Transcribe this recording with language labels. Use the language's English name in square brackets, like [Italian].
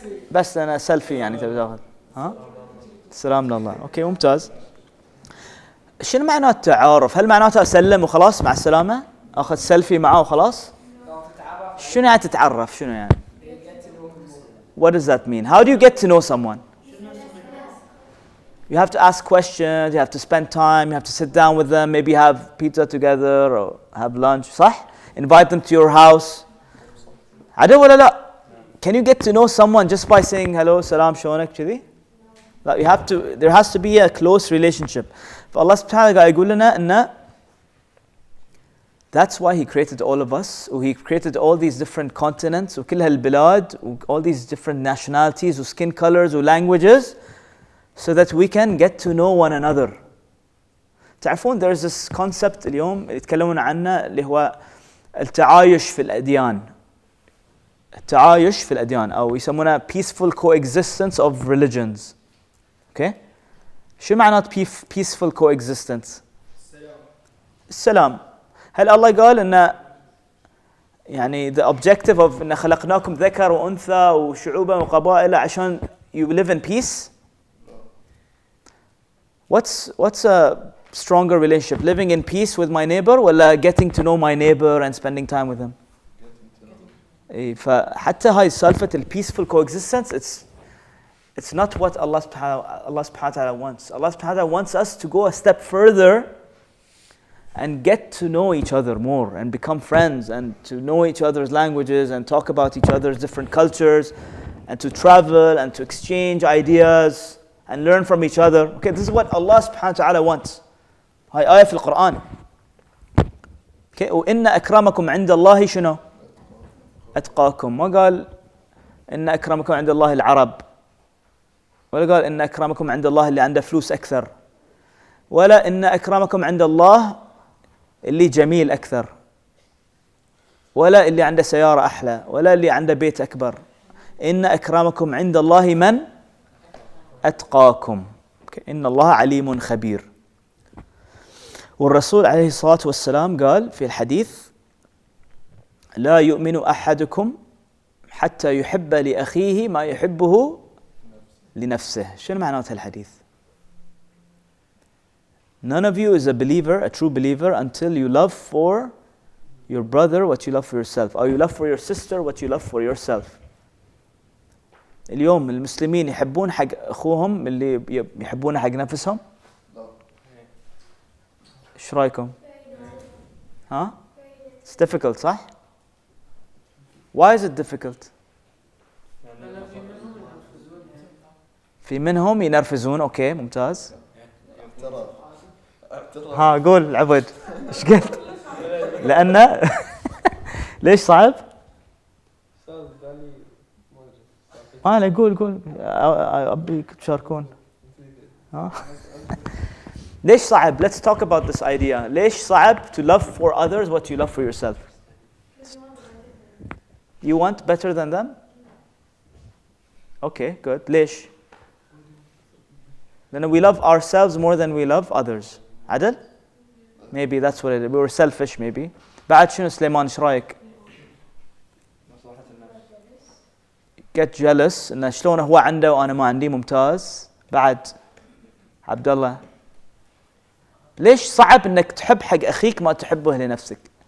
[Arabic] بس انا سيلفي يعني تبي تاخذ ها السلام لله. اوكي ممتاز. شنو معناته التعارف؟ هل معناته اسلم وخلاص مع السلامه اخذ سيلفي معه وخلاص؟ شنو يعني تتعرف؟ شنو يعني؟ [English] What does that mean? How do you get to know someone? You have to ask questions, you have to spend time, you have to sit down with them, maybe have pizza together or have lunch, [Arabic] صح? [English] Invite them to your house. [Arabic] عدل ولا لا؟ [English] Can you get to know someone just by saying hello, salam, [Arabic] شلونك كذي؟ لا, [English] you have to, there has to be a close relationship. [Arabic] فالله سبحانه وتعالى قاعد يقول لنا إنه [English] that's why he created all of us, he created all these different continents [Arabic] وكل هالبلاد [English] all these different nationalities skin colors languages so that we can get to know one another. [Arabic] تعرفون [English] there's this concept [Arabic] اليوم يتكلمون عنه اللي هو التعايش في الأديان. التعايش في الأديان أو يسمونه [English] peaceful coexistence of religions. Okay? [Arabic] شو معنات [English] peaceful coexistence؟ [Arabic] السلام. هل الله قال إنه يعني [English] the objective of [Arabic] إن خلقناكم ذكر وأنثى وشعوبا وقبائل عشان [English] you live in peace? What's a stronger relationship? Living in peace with my neighbor [Arabic] ولا [English] getting to know my neighbor and spending time with him? [Arabic] فحتى هاي سالفة [English] peaceful coexistence it's not what Allah subhanahu wa ta'ala wants. Allah subhanahu wa ta'ala wants us to go a step further and get to know each other more and become friends and to know each other's languages and talk about each other's different cultures and to travel and to exchange ideas and learn from each other. Okay, this is what Allah subhanahu wa ta'ala wants. [Arabic] هاي آية في القرآن. [English] Okay, [Arabic] وإن أكرمكم عند الله شنو؟ أتقاكم. ما قال إن أكرمكم عند الله العرب ولا قال إن أكرمكم عند الله اللي عنده فلوس أكثر ولا إن أكرمكم عند الله اللي جميل أكثر ولا اللي عنده سيارة أحلى ولا اللي عنده بيت أكبر. إن أكرمكم عند الله من أتقاكم. إن الله عليم خبير. والرسول عليه الصلاة والسلام قال في الحديث لا يؤمن أحدكم حتى يحب لأخيه ما يحبه لنفسه. شنو معناته الحديث؟ [English] None of you is a believer, a true believer, until you love for your brother what you love for yourself, or you love for your sister what you love for yourself. [Arabic] اليوم المسلمين يحبون حق أخوهم اللي يحبونه حق نفسهم؟ إيش رأيكم؟ ها؟ [English] It's difficult [Arabic] صح؟ [English] Why is it difficult? [Arabic] في منهم ينرفزون. أوكي ممتاز. ها قول عبد ايش قلت؟ لأنه ليش صعب؟ لا قول أبيك تشاركون. ليش صعب؟ [English] Let's talk about this idea. ليش صعب to love for others what you love for yourself? You want better than them? Okay, good. [Arabic] ليش؟ لأن [English] we love ourselves more than we love others. [Arabic] عدل؟ [English] Maybe that's what it is. We were selfish maybe. [Arabic] بعد شنو سليمان ايش رايك؟ [English] Get jealous [Arabic] إنه شلون هو عنده وأنا ما عندي. ممتاز. بعد عبد الله ليش صعب إنك تحب حق أخيك ما تحبه لنفسك؟